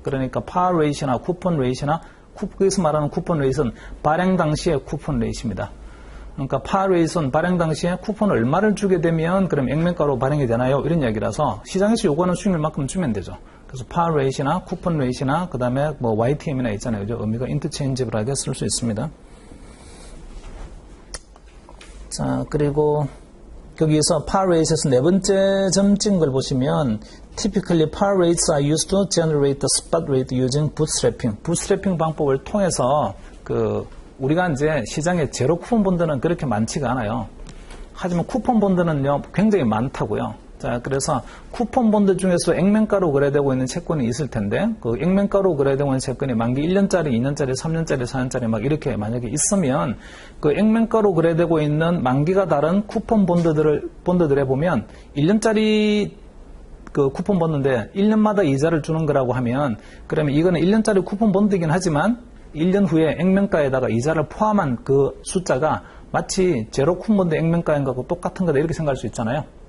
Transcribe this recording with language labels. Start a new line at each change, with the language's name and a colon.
Korean: 그러니까 par rate나 쿠폰 레이트나 여기서 말하는 쿠폰 레이트는 발행 당시의 쿠폰 레이트입니다. 그러니까 par rate는 발행 당시에 쿠폰을 얼마를 주게 되면 그럼 액면가로 발행이 되나요? 이런 이야기라서 시장에서 요구하는 수익률만큼 주면 되죠. 그래서 par rate나 쿠폰 레이트나 그 다음에 뭐 YTM이나 있잖아요. 그죠? 의미가 인터체인지블하게 쓸 수 있습니다.
English: 자, 그리고 거기에서 par rates에서 네 번째 점 찍은 걸 보시면 typically par rates are used to generate the spot rate using bootstrapping.
Korean: bootstrapping 방법을 통해서 우리가 이제 시장에 제로 쿠폰 본드는 그렇게 많지가 않아요. 하지만 쿠폰 본드는요 굉장히 많다고요. 자, 그래서 쿠폰 본드 중에서 액면가로 거래되고 있는 채권이 있을 텐데 그 액면가로 거래되고 있는 채권이 만기 1년짜리, 2년짜리, 3년짜리, 4년짜리 막 이렇게 만약에 있으면 그 액면가로 거래되고 있는 만기가 다른 쿠폰 본드들에 보면 1년짜리 그 쿠폰 본드인데 1년마다 이자를 주는 거라고 하면 그러면 이거는 1년짜리 쿠폰 본드이긴 하지만 1년 후에 액면가에다가 이자를 포함한 그 숫자가 마치 제로 쿠폰 본드 액면가인 거하고 똑같은 거다 이렇게 생각할 수 있잖아요.